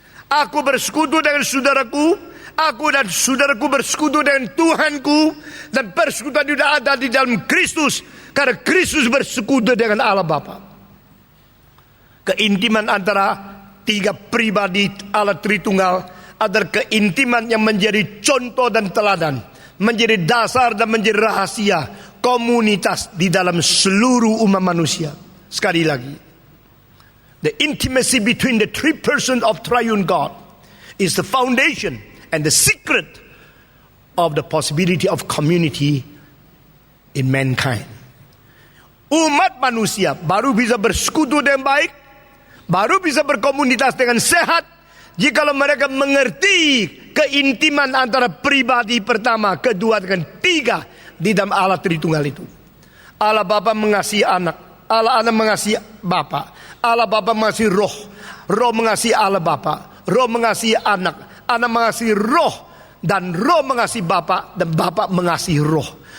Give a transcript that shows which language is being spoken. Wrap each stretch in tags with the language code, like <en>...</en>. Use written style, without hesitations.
<id>Aku bersekutu dengan saudaraku, aku dan saudaraku bersekutu dengan Tuhanku, dan persekutuan itu ada di dalam Kristus, karena Kristus bersekutu dengan Allah Bapa. Keintiman antara tiga pribadi Allah Tritunggal adalah keintiman yang menjadi contoh dan teladan, menjadi dasar dan menjadi rahasia komunitas di dalam seluruh umat manusia. Sekali lagi,</id> <en>the intimacy between the three persons of Triune God is the foundation and the secret of the possibility of community in mankind.</en> <id>Umat manusia baru bisa bersekutu dengan baik, baru bisa berkomunitas dengan sehat jikalau mereka mengerti keintiman antara pribadi pertama, kedua, dengan tiga di dalam Allah Tritunggal itu. Allah Bapa mengasihi anak, Allah Anak mengasihi Bapa, Allah Bapa mengasihi Roh, Roh mengasihi Allah Bapa, Roh mengasihi Anak, Anak mengasihi Roh, dan Roh mengasihi Bapa, dan Bapa mengasihi Roh.</id>